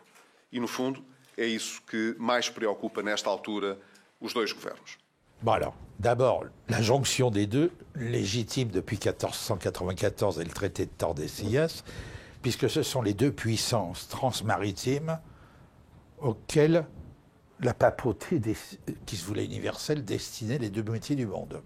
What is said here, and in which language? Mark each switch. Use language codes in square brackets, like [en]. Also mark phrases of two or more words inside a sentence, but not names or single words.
[pt] E, no fundo, é isso que mais preocupa nesta altura os dois governos. [fr] Bon alors, d'abord, la jonction des deux, légitime depuis 1494 et le traité de Tordesillas, puisque ce sont les deux puissances transmaritimes auxquelles la papauté, qui se voulait universelle, destinait les deux moitiés du monde.